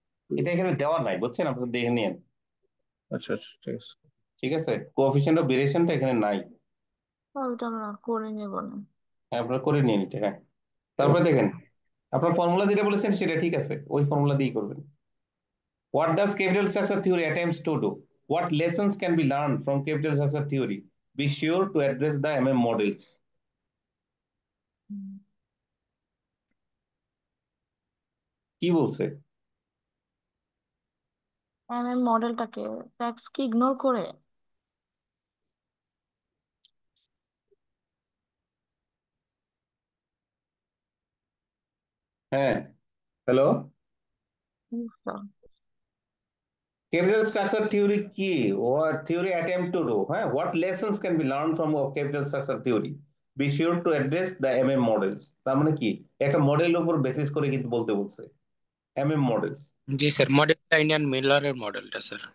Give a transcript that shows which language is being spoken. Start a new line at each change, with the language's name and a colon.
Bangla: এটা এখানে দেওয়া নাই, বুঝছেন? আপনারা দেখে নিন। আচ্ছা আচ্ছা, ঠিক আছে। ঠিক আছে, কোএফিসিয়েন্ট অফ ভেরিয়েশনটা এখানে নাই। ওইটা আমরা করে নেব না। হ্যাঁ, আপনারা করে নিন এটা। হ্যাঁ, ঠিক তারপরে আছে। দেখেন আপনার ফর্মুলা যেটা বলেছেন সেটা ঠিক আছে, ওই ফর্মুলা দিয়েই করবেন।
English: What does capital structure theory attempts to do? What lessons can be learned from capital structure theory? Be sure to address the models.
Bangla: কি বলছে? মডেলটাকে ট্যাক্স কি ইগনোর করে? হ্যাঁ, hello. Sir.
English: Capital structure theory কি? What theory attempt to do? হ্যাঁ, what lessons can be learned from capital structure theory? Be sure to address the models.
Bangla: তার মানে কি একটা মডেলের উপর বেসিস করে কিন্তু বলতে বলছে। MM model. জি স্যার, মডেলটা ইন্ডিয়ান মিলারের মডেলটা স্যার।